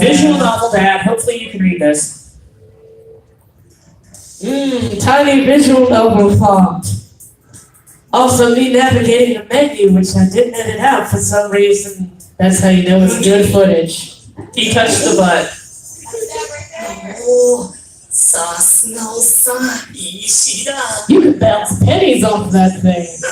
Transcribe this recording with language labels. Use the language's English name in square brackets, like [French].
[English] Visual novel dad. Hopefully you can read this. Tiny visual novel font. Also, me navigating the menu, which I didn't edit out for some reason. That's how you know it's good footage. He touched the butt. [Japanese] Oh, さすがおっさん、いい尻だ。 [English] You could bounce pennies off that thing.